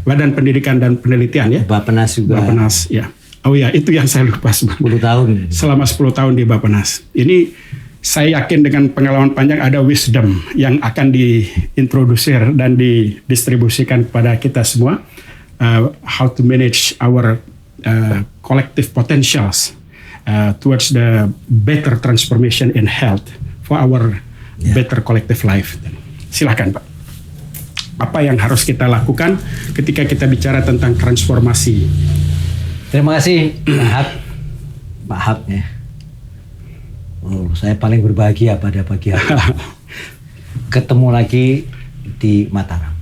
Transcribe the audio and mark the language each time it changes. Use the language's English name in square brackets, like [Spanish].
[Indonesian] Badan Pendidikan dan Penelitian ya. Bappenas juga. Bappenas ya. Oh ya, itu yang saya lupa. 10 tahun. Selama 10 tahun di Bappenas. Ini saya yakin dengan pengalaman panjang ada wisdom yang akan diintrodusir dan didistribusikan kepada kita semua. [English] How to manage our collective potentials towards the better transformation in health for our better collective life. [Indonesian] Silakan, Pak. Apa yang harus kita lakukan ketika kita bicara tentang transformasi? Terima kasih Pak Hab ya. Saya paling berbahagia pada pagi hari. Ketemu lagi di Mataram.